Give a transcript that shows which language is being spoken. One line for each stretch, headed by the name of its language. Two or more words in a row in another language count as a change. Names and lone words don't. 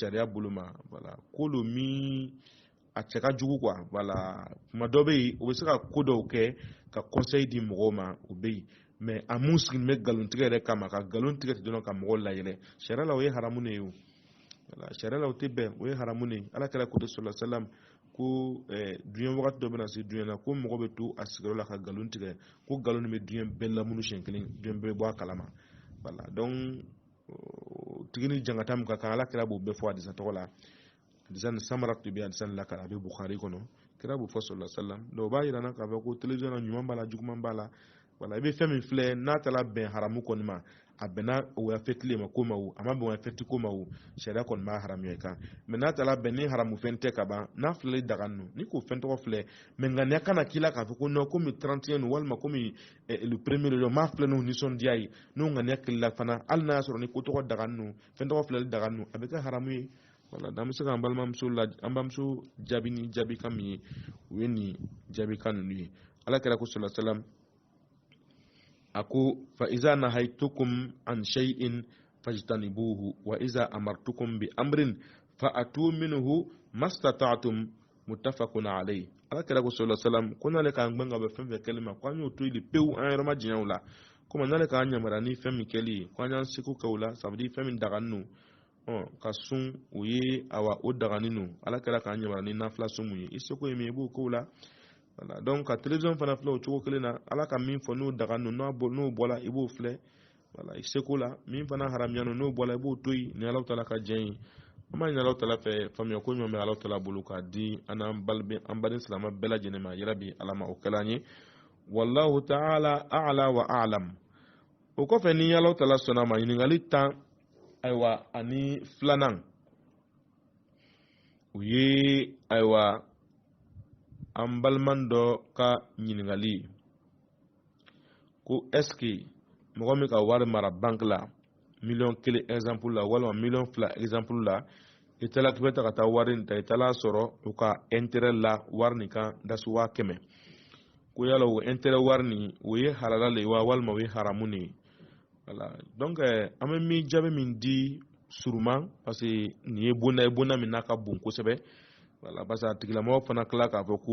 Bambara: sariya bolo ma voilà ko lo min a cɛ ka jugu quoi voilà kuma dɔ bɛ yen o bɛ se ka ko dɔw kɛ ka conseil di mɔgɔw ma o bɛ yen mais a mun sigilen bɛ nkalon tigɛ yɛrɛ kama ka nkalon tigɛ ten dɔrɔn ka mɔgɔw layɛlɛ sariya la o ye haramu de ye o voilà sariya la o tɛ bɛn o ye haramu de ye ala kɛra kote
Arabic: صلى الله عليه وسلم
Bambara: ko duɲɛ wagati dɔ bɛna se duɲɛ na ko mɔgɔ bɛ to a sigiyɔrɔ la ka nkalon tigɛ ko nkalon bɛ duɲɛ bɛɛ lamunu siɲɛ kelen duɲɛ bɛɛ bɔ a kalama voilà donc tigi ni jangata min ka kan ala kɛra b'o bɛɛ fɔ hadisa tɔgɔ la hadisa ni samara tun bɛ hadisa la kara a bɛ bukhari kɔnɔ kɛra b'o fɔ
Arabic: صلى الله عليه وسلم
Bambara: donc o b'a yira na k'a fɔ ko télévision na ɲuman b'a la juguman b'a la voilà i bɛ fɛn min filɛ n'a taara bɛn haramu kɔni ma a bɛnna o y'a fɛtile ma ko ma o a ma bɛn o y'a fɛti ko ma o sariya kɔni b'a haramuya i kan mais n'a taara bɛn ni haramu fɛn tɛ ka ban n'a filɛli daga ninnu ni k'o fɛn tɔgɔ filɛ mais ŋaniya kana k'i la k'a fɔ ko non komi 31 no walima komi
French: le premier
Bambara: de m'a filɛ n'o nisɔndiya ye n'o ŋaniya kɛlɛ la fana hali n'a y'a sɔrɔ ni ko tɔgɔ daga ninnu fɛn tɔgɔ filɛli daga ninnu a bɛ kɛ haramu ye voilà an bɛ se k'an balimamuso jaabi ni jaabi kan min ye o ye nin jaabi kan ninnu ye ala kɛra ko
Arabic: صلى الله عليه وسلم
Bambara: ako
Arabic: فإذا نهيتكم عن شيء فاجتنبوه وإذا أمرتكم بأمر فأتوا منه ما استطعتم متفق عليه
Bambara: ala kɛra ko
Arabic: صلى الله عليه وسلم
Bambara: ko n'ale k'an gbɛn ka bɛ fɛn fɛn kɛli ma ko an y'o to yen pewu an yɛrɛ ma diɲɛ o la komi n'ale k'an yamaruya ni fɛn min kɛli ye ko an y'an seko kɛ o la
French: ça veut dire
Bambara: fɛn min dagani no ka sun o ye awa o dagani no ala kɛra k'an yamaruya ni nafila sun mun ye i seko ye min i b'o k'o la voilà donc ka télévision fana filɛ o cogo kelen na ala ka min fɔ n'o daga no n'o bɔla i b'o filɛ voilà i seko la min fana haramuya no n'o bɔla i b'o to yen ni ala taala ka diɲɛ ye an b'a ɲini ala taala fɛ faamuya ko ɲuman bɛ ala taala bolo k'a di an baden silama bɛɛ lajɛlen ma yarabi ala ma o kɛla an ye
Arabic: والله تعالى أعلى وأعلم
Bambara: o kɔfɛ ni ala taala sɔnna ma ɲininkali 10 ayiwa ani filanan o ye ayiwa an baliman dɔ ka ɲininkali ko est-ce que mɔgɔ min ka wari mara banque la $1,000,000 exemple la walima $2,000,000 exemple la i taara k'i bɛ ta ka taa wari in ta i taara sɔrɔ u ka intérêt la wari nin kan dasi 100,000 ko yala o intérêt wari nin o ye halala le wa walima o ye haramu ne ye voilà donc an bɛ min jaabi min di suruma parce que nin ye bonda min n'a ka bon kosɛbɛ voilà parce que a tigilamɔgɔ fana tila k'a fɔ